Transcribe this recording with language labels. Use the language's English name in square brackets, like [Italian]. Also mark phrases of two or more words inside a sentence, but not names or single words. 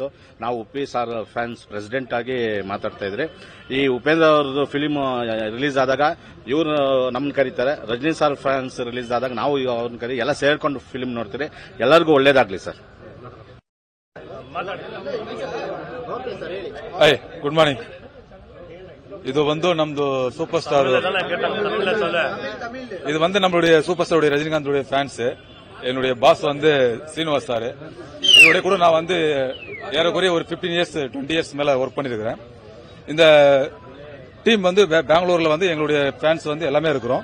[Kannada] ನಾವು ಉಪ್ಪಿ ಸಾರ್ [English] fans president [Kannada] ಆಗಿ ಮಾತಾಡ್ತಾ ಇದ್ರಿ. ಈ ಉಪೇಂದ್ರ ಅವ್ರದ್ದು [English] film release [Kannada] ಆದಾಗ ಇವ್ರು ನಮ್ಮನ್ನ ಕರೀತಾರೆ. ರಜನಿ ಸಾರ್ [English] fans release [Kannada] ಆದಾಗ ನಾವು ಅವ್ರನ್ನ ಕರಿ ಎಲ್ಲ ಸೇರ್ಕೊಂಡು ಫಿಲಿಂ ನೋಡ್ತೀರಿ. ಎಲ್ಲರಿಗೂ ಒಳ್ಳೇದಾಗ್ಲಿ ಸರ್. [English] good morning. [Tamil] இது வந்து நமது [English] super star, [Tamil] இது வந்து நம்மளுடைய சூப்பர் ஸ்டாருடைய ரஜினிகாந்துடைய ஃபேன்ஸ். என்னுடைய பாஸ் வந்து சீனிவாஸ் சார். இதோட கூட நான் வந்து ஏறக்குறைய ஒரு 15 [English] years 20 years [Tamil] மேல ஒர்க் பண்ணிருக்கிறேன். இந்த டீம் வந்து பெங்களூர்ல வந்து எங்களுடைய ஃபேன்ஸ் வந்து எல்லாமே இருக்கிறோம்.